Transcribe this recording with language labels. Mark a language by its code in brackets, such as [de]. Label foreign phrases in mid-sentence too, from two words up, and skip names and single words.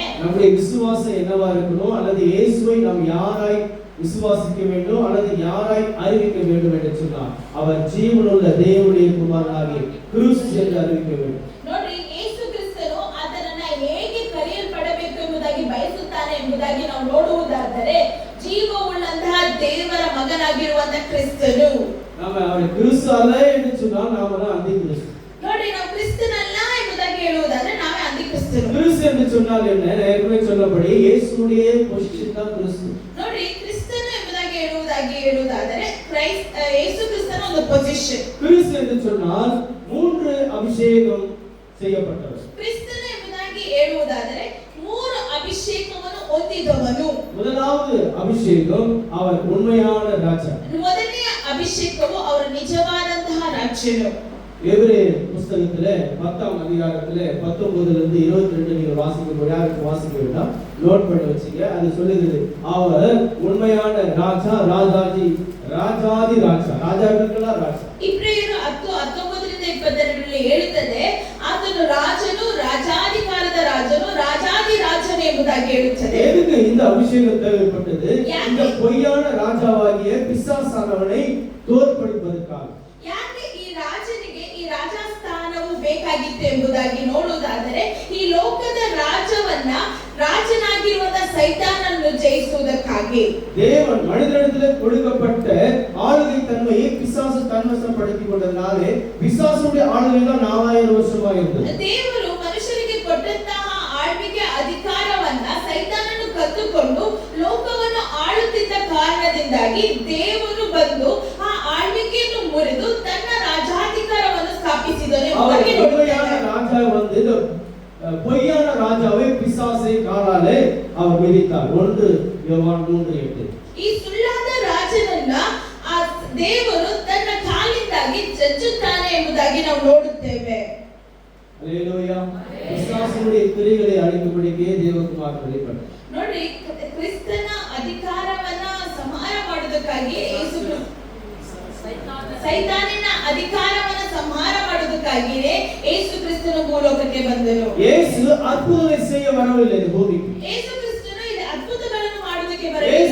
[ta] நம்முடைய விசுவாசம் என்னவா இருக்கணும்? அல்லது இயேசுவை நாம் யாராய் விசுவாசிக்க வேண்டும் அல்லது யாராய் அறிவிக்க வேண்டும் என்று சொன்னார். அவர் ஜீவனுள்ள தேவனுடைய குமாரனாகிய கிறிஸ்து என்று அறிவிக்க வேண்டும். [kn] ನೋಡಿ, ಯೇಸು ಕ್ರಿಸ್ತನು ಅದನ್ನ ಹೇಗೆ ಕರೆಯಲ್ಪಡಬೇಕು ಎಂಬುದಾಗಿ ಬಯಸುತ್ತಾನೆ ಎಂಬುದಾಗಿ ನಾವು ನೋಡುವುದಾದರೆ, ಜೀವವುಳ್ಳಂತಹ ದೇವರ ಮಗನಾಗಿರುವಂತಹ ಕ್ರಿಸ್ತನು. [ta] நாம அவர் கிறிஸ்து அல்ல என்று சொன்னால் நாம தான் அந்தி கிறிஸ்து. [kn] ನೋಡಿ, ನಾವು ಕ್ರಿಸ್ತನಲ್ಲ ಎಂಬುದಾಗಿ ಹೇಳುವುದಾದ್ರೆ ನಾವೇ ಅಂತ್ಯಕ್ರಿಸ್ತರು. [ta] கிறிஸ்து என்று சொன்னால் என்ன? ஏற்கனவே சொன்னபடி இயேசுவுடைய பொசிஷன் தான் கிறிஸ்து. [kn] ನೋಡಿ, ಕ್ರಿಸ್ತನು ಎಂಬುದಾಗಿ ಹೇಳುವುದಾದರೆ ಯೇಸು ಕ್ರಿಸ್ತನ ಒಂದು ಪೊಸಿಷನ್. [ta] கிறிஸ்து என்று சொன்னால் 3 அபிஷேகம் செய்யப்பட்டவர். [kn] ಕ್ರಿಸ್ತನು ಎಂಬುದಾಗಿ ಹೇಳುವುದಾದರೆ 3 ಅಭಿಷೇಕವನ್ನು ಹೊಂದಿದವನು. [ta] முதலாவது அபிஷேகம் அவர் உண்மையான ராஜா. [kn] ಮೊದಲನೆಯ ಅಭಿಷೇಕವು ಅವರ ನಿಜವಾದಂತಹ ರಾಜ್ಯನು. [ta] எபிரேயர் புத்தகத்திலே 10ஆம் அதிகாரத்திலே 19 இருந்து 22 நீங்க வாசிக்க யாருக்கு வாசிக்க வேண்டாம், நோட் பண்ணி வச்சுங்க. அது சொல்லுகிறது, அவர் உண்மையான ராஜா, ராஜாதி ராஜா, ராஜாக்களா ராஜா. [kn] ಇಬ್ರಿಯರು 10:19 ರಿಂದ 22 ಹೇಳುತ್ತದೆ, ಆತನು ರಾಜನು, ರಾಜಾಧಿಕಾರದ ರಾಜನು, ರಾಜಾದಿ ರಾಜನು ಎಂಬುದಾಗಿ ಹೇಳುತ್ತದೆ. [ta] எதுக்கு இந்த அபிஷேகம் தேவைப்பட்டது? இந்த பொய்யான ராஜாவாகிய பிசாசானவனை தோற்கடிப்பதற்காக. [kn] ಯಾಕೆ ಈ ರಾಜನಿಗೆ ಈ ರಾಜಸ್ಥಾನವು ಬೇಕಾಗಿತ್ತು ಎಂಬುದಾಗಿ ನೋಡುವುದಾದರೆ, ಈ ಲೋಕದ ರಾಜನಾಗಿರುವಂತಹ ಸೈತಾನನ್ನು ಜಯಿಸುವುದಕ್ಕಾಗಿ. [ta] தேவன் மனிதனிடத்தில் கொடுக்கப்பட்ட ஆளுகை தன்மையை பிசாசு தன்வசப்படுத்திக் கொண்டதனாலே பிசாசுடைய ஆளுகை தான் 4000 வருஷமா இருந்தது. [kn] ದೇವರು ಮನುಷ್ಯರಿಗೆ ಕೊಟ್ಟಂತಹ ಆಳ್ವಿಕೆ ಅಧಿಕಾರವನ್ನ ಸೈತಾನನು ಕತ್ತುಕೊಂಡು ಲೋಕವನ್ನು ಆಳುತ್ತಿದ್ದ ಕಾರಣದಿಂದಾಗಿ ದೇವರು ಬಂದು ಆ ಆಳ್ವಿಕೆಯನ್ನು ಮುರಿದು ತನ್ನ ರಾಜಾಧಿಕಾರವನ್ನು ಸ್ಥಾಪಿಸಿದನು. [ta] ராஜா வந்து பொய்யான ராஜாவை பிசாசை காலாலே அவர் மிதித்தார். 1 யோவான் 3:8. [kn] ಈ ಸುಳ್ಳಾದ ರಾಜನನ್ನ ಆ ದೇವರು ತನ್ನ ಕಾಲಿಂದಾಗಿ ಜಜ್ಜುತ್ತಾನೆ ಎಂಬುದಾಗಿ ನಾವು ನೋಡುತ್ತೇವೆ. [ta] அல்லேலூயா. பிசாசுடைய கிரியைகளை அழிக்கும்படிக்கே தேவகுமாரன் வெளிப்பட்டார். [kn] ನೋಡಿ, ಕ್ರಿಸ್ತನ ಅಧಿಕಾರವನ್ನ ಸಂಹಾರ ಮಾಡುವುದಕ್ಕಾಗಿ ಯೇಸು ಸೈತಾನನ ಅಧಿಕಾರವನ್ನ ಸಂಹಾರ ಮಾಡುವುದಕ್ಕಾಗಿಯೇ ಯೇಸು ಕ್ರಿಸ್ತನು ಭೂಲೋಕಕ್ಕೆ ಬಂದನು. [ta] ಯೇಸು ಅದ್ಭುತங்களை செய்ய வரவில்லை இந்த பூமிக்கு. [kn] ಯೇಸು ಕ್ರಿಸ್ತನು ಇಲ್ಲಿ ಅದ್ಭುತಗಳನ್ನು ಮಾಡುವುದಕ್ಕೆ ಬರಲಿಲ್ಲ.